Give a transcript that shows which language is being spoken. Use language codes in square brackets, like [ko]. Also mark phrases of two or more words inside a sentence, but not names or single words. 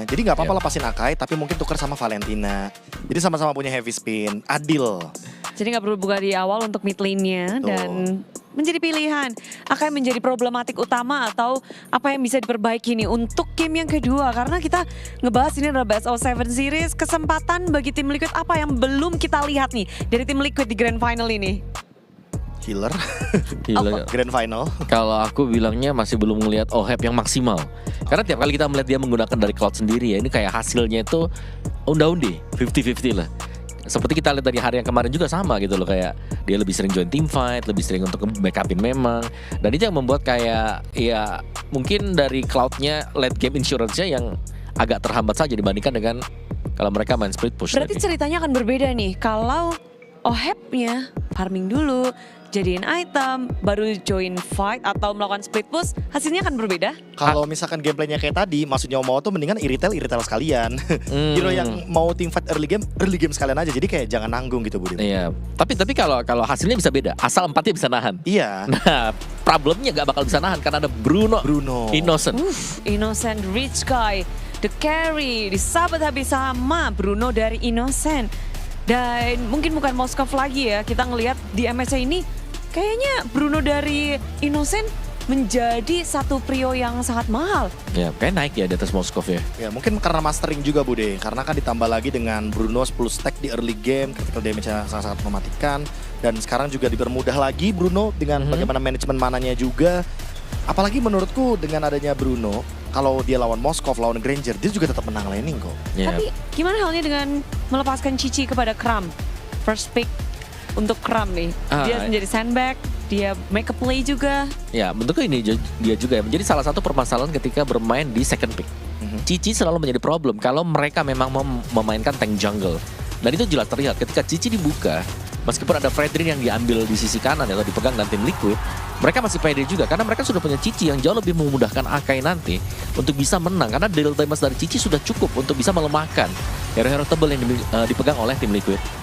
[id] Jadi nggak apa-apa lepasin Akai, tapi mungkin tuker sama Valentina. Jadi sama-sama punya [en] heavy spin, [id] adil. Jadi nggak perlu buka di awal untuk [en] mid lane- [id] nya dan menjadi pilihan akan menjadi problematik utama atau apa yang bisa diperbaiki nih untuk game yang kedua, karena kita ngebahas ini adalah [en] Best of 7 series. [id] Kesempatan bagi tim Liquid apa yang belum kita lihat nih dari tim Liquid di Grand Final ini? Healer, Gila. Grand Final. Kalau aku bilangnya masih belum ngelihat OHEP yang maksimal. Karena tiap kali kita melihat dia menggunakan dari Cloud sendiri ya, ini kayak hasilnya itu unda-undi, 50-50 lah. Seperti kita lihat dari hari yang kemarin juga sama gitu loh, kayak dia lebih sering [en] join team fight, [id] lebih sering untuk backupin memang. Dan itu yang membuat kayak ya mungkin dari Cloud-nya [en] late game insurance- [id] nya yang agak terhambat saja dibandingkan dengan kalau mereka main [en] split push. [id] Berarti tadi. ceritanya akan berbeda nih kalau OHEP-nya farming dulu, jadiin item, baru [en] join fight [id] atau melakukan [en] split push, [id] hasilnya akan berbeda. Kalau misalkan gameplaynya kayak tadi, maksudnya mau tuh mendingan iritel sekalian. Hero yang mau [en] team fight early game [id] sekalian aja. Jadi kayak jangan nanggung gitu Budi. Iya. Tapi kalau hasilnya bisa beda, asal empatnya bisa nahan. Iya. Nah, problemnya gak bakal bisa nahan karena ada Bruno. Innocent. Innocent Rich Guy, [en] the carry, [id] disabet habis sama Bruno dari Innocent. Dan mungkin bukan Moskov lagi ya, kita ngelihat di MSI ini kayaknya Bruno dari Innocent menjadi satu prio yang sangat mahal. Ya, kayak naik ya di atas Moskov ya. Ya mungkin karena mastering juga Bude. Karena kan ditambah lagi dengan Bruno 10 stack di [en] early game, critical damage- [id] nya sangat-sangat mematikan. Dan sekarang juga dipermudah lagi Bruno dengan bagaimana manajemen mananya juga. Apalagi menurutku dengan adanya Bruno, kalau dia lawan Moskov, lawan Granger, dia juga tetap menang laning kok. Ya. Tapi gimana halnya dengan melepaskan Cici kepada Kram? [en] First pick [id] untuk Kram nih. Dia menjadi sandbag, dia [en] make a play [id] juga. Ya, bentuknya ini dia juga ya menjadi salah satu permasalahan ketika bermain di [en] second pick. [id] Cici selalu menjadi problem kalau mereka memang memainkan [en] tank jungle. [id] Dan itu jelas terlihat ketika Cici dibuka, meskipun ada Fredrin yang diambil di sisi kanan atau dipegang dan tim Liquid, mereka masih pede juga karena mereka sudah punya Cici yang jauh lebih memudahkan Akai nanti untuk bisa menang karena [en] deal damage [id] dari Cici sudah cukup untuk bisa melemahkan hero-hero tebal yang dipegang oleh tim Liquid.